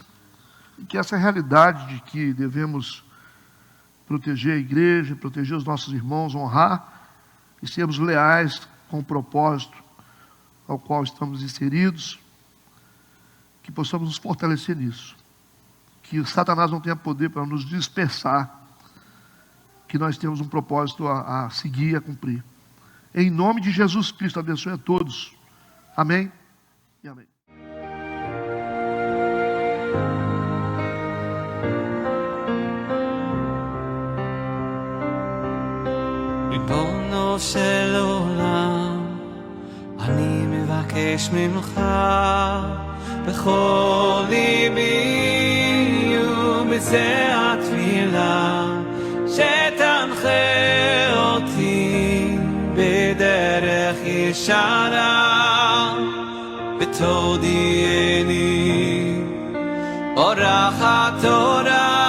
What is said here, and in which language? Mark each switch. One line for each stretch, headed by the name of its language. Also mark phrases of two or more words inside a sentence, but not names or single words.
Portuguese: E que essa realidade de que devemos proteger a igreja, proteger os nossos irmãos, honrar e sermos leais com o propósito ao qual estamos inseridos, que possamos nos fortalecer nisso. Que Satanás não tenha poder para nos dispersar, que nós temos um propósito a seguir e a cumprir. Em nome de Jesus Cristo, abençoe a todos. Amém e amém.
Hebrew: ריבונו של עולם, אני מבקש ממך בכל ליבי ובזה התפילה, שתנחה אותי בדרך ישרה, ותודיעני אורח התורה.